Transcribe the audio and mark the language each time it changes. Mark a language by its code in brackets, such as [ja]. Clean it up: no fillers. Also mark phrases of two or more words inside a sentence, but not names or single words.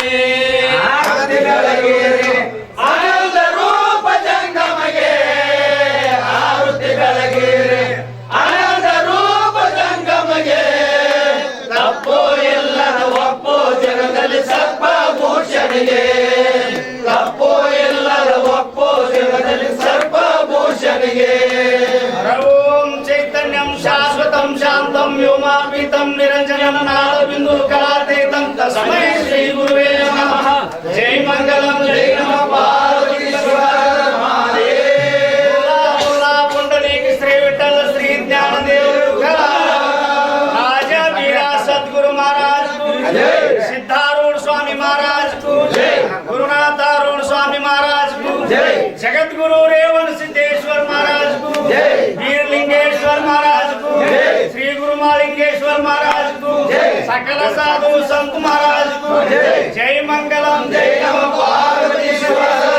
[kn] ಆರತಿ ಬೆಳಗಿರೆ ಆನಂದ ರೂಪ ಜಂಗಮಗೆ ಆರತಿ ಬೆಳಗಿರೆ ಆನಂದ ರೂಪ ಜಂಗಮಗೆ ತಪ್ಪು ಇಲ್ಲದ ಒಪ್ಪು ಜಗದಲ್ಲಿ ಸರ್ವಭೂಷಣಿಗೆ ತಪ್ಪು ಇಲ್ಲದ ಒಪ್ಪು ಜಗದಲ್ಲಿ ಸರ್ವಭೂಷಣಿಗೆ [sa] ಓಂ ಚೈತನ್ಯಂ ಶಾಶ್ವತಂ ಶಾಂತಂ ವ್ಯೋಮಾಪಿತಂ ನಿರಂಜನಂ ನಾದಬಿಂದು ಕಲಾತೀತಂ ತಸ್ಮೈ ಶ್ರೀ ಗುರುವೇ ನಮಃ ಜೈ ಮಂಗಲಂ ಜೈ ನಮಃ ಪಾರ್ವತೀಶ್ವರ [hi] बोला पुंडलिक श्री विठ्ठल श्री ज्ञानदेव राजा वीरा सद्गुरु महाराज को सिद्धारूढ़ स्वामी महाराज को गुरुनाथारूढ़ स्वामी महाराज को जगत गुरु रेवण सिद्धेश्वर महाराज को वीरलिंगेश्वर महाराज को श्री गुरु मालिंगेश्वर महाराज को सकल साधु संत महाराज को जय मंगलम जय नमः पार्वतीश्वर